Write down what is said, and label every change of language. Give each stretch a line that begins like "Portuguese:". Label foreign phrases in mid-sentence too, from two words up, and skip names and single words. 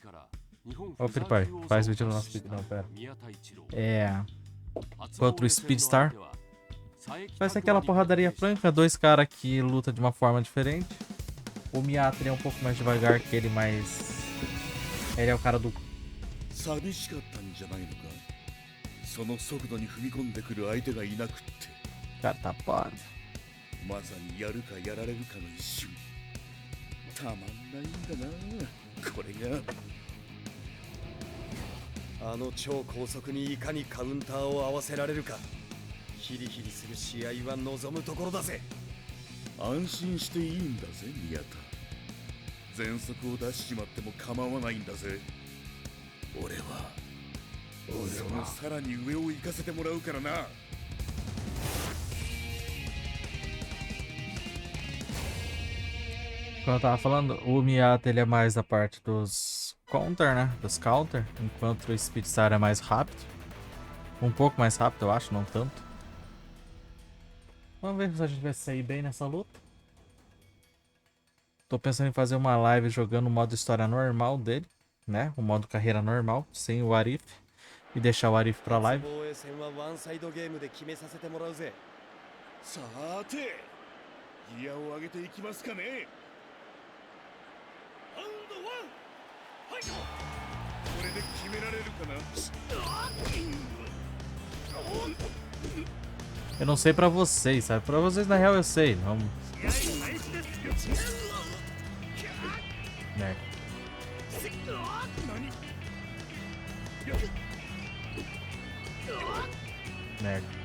Portuguese: Ó o PewDiePie, faz vídeo no nosso vídeo, não, pera. É... Contra o Speedstar. Vai ser aquela porradaria franca, dois caras que lutam de uma forma diferente. O Miyata é um pouco mais devagar que ele, mas... Ele é o cara do...
Japanese: 寂しかったんじゃないのか。その速度に踏み込んでくる相手がいなくって、
Portuguese: cara tá foda.
Japanese: まさにやるかやられるかの一瞬。たまんないんだな、これが。あの超高速にいかにカウンターを合わせられるか。ヒリヒリする試合は望むところだぜ。安心していいんだぜ、宮田。全速を出しちまっても構わないんだぜ。俺はそのさらに上を行かせてもらうからな。
Portuguese: Como eu tava falando, o Miyata ele é mais da parte dos counter, né? Dos counter, enquanto o Speedstar é mais rápido. Um pouco mais rápido, eu acho, não tanto. Vamos ver se a gente vai sair bem nessa luta. Tô pensando em fazer uma live jogando o modo história normal dele, né? O modo carreira normal, sem o Arif. E deixar o Arif pra live.
Japanese: 防衛戦はワンサイドゲームで決めさせてもらうぜ。さーて、ギアを上げていきますかね。これで決められるかな。
Portuguese: Eu não sei pra vocês, sabe? Pra vocês na real eu sei. Vamos. Merda. Merda.